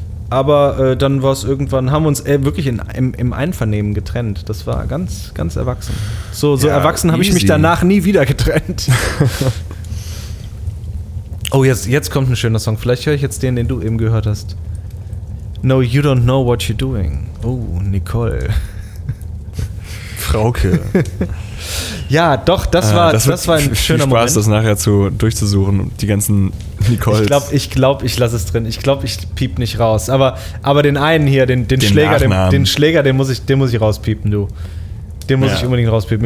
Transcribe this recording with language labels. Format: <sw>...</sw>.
<de>Aber dann war es irgendwann, haben wir uns wirklich im Einvernehmen getrennt. Das war ganz, ganz erwachsen. So ja, erwachsen habe ich mich danach nie wieder getrennt. Oh, jetzt kommt ein schöner Song. Vielleicht höre ich jetzt den du eben gehört hast.</de> <en>No, you don't know what you're doing.</en> <de>Oh, Nicole. Frauke. Ja, doch, das war ein schöner Spaß, Moment. Spaß, das nachher durchzusuchen, die ganzen Nicoles. Ich glaube, ich lasse es drin. Ich glaube, ich piep nicht raus. Aber den einen hier, den Schläger, den muss ich rauspiepen, du. Den muss ich unbedingt rauspiepen.</de>